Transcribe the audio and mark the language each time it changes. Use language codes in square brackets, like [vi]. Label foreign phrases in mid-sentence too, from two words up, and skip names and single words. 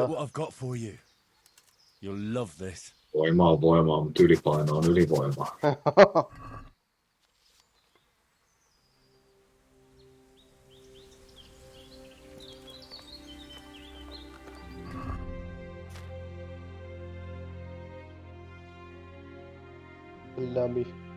[en] Look what I've got for you. You'll love this. [fi] Voima on voimaa, mutta ylipaino on ylivoimaa. Lämmi.